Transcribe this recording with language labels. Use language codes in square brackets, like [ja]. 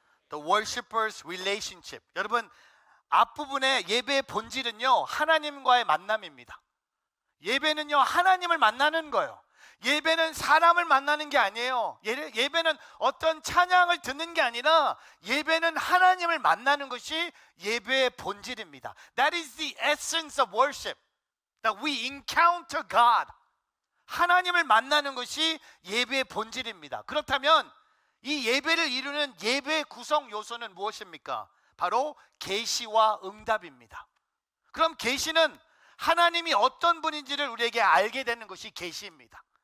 [en] The worshipper's relationship. [ko] 여러분, 앞부분의 예배의 본질은요, 하나님과의 만남입니다. 예배는요, 하나님을 만나는 거예요. 예배는 사람을 만나는 게 아니에요. 예배는 어떤 찬양을 듣는 게 아니라 예배는 하나님을 만나는 것이 예배의 본질입니다. [en] That is the essence of worship. That we encounter God. [ko] 하나님을 만나는 것이 예배의 본질입니다. 그렇다면 이 예배를 이루는 예배의 구성 요소는 무엇입니까? 바로 계시와 응답입니다. 그럼 계시는 하나님이 어떤 분인지를 우리에게 알게 되는 것이 계시입니다.